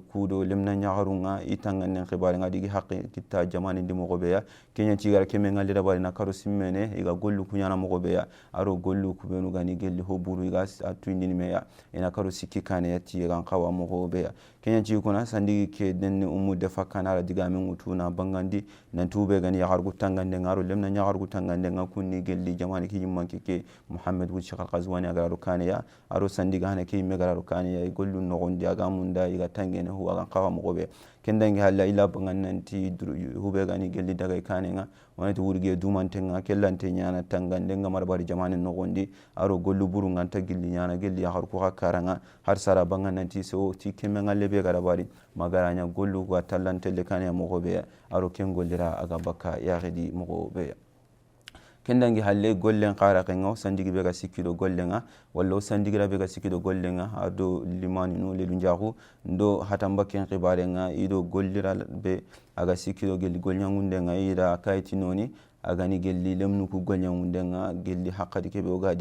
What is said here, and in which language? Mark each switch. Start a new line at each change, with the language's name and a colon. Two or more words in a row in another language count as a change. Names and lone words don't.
Soninke: kudo lemna nyagarunga itanganen khibarenga digi haqqi kitta jamani ndi mogobe ya kenya cigara keme ngalle dabari na karo simmene iga gollu kunyana mogobe ya aro gollu kubenu gani gelli hoburu iga atwindini me ya ina karo sikki kane yati gan qawa mogobe ya kenya ci kuna sandigi ke denne defakana ala diga min utuna bangandi nan tube gani yagargu tangande ngaro lemna nyagargu tangande ngakunni gelli jamani ki yimmanke ke Muhammad wul shakal qazwani agara rukane ya aro sandiga hana ke megara rukane ya gollu nogondi aga munda iga tangene huwa gan qawa mogobe kendangi halla ila bangananti hube gani gelli daga kane nga wonati wurge dumantenga kellante nyana tangande ngamar bari jamani nogondi aro gollu buru nganta gelli nyana gelli yagar ko hakaranga har sara bangananti so ti kemenga lebe gara bari magaranya gollu ko tallante le kane mogobe aro ken gollira aga bakka yagidi mogobe kendangi halle gollen qara kengo sandigi be ga sikido gollenga wallo sandigira be ga sikido gollenga ado limani no le lunjahu ndo hatamba ken qibarenga ido gollira be aga sikido gelli golnyangundenga ida kayti noni agani gelli lemnu ku golnyangundenga gelli haqqadi ke be ogadi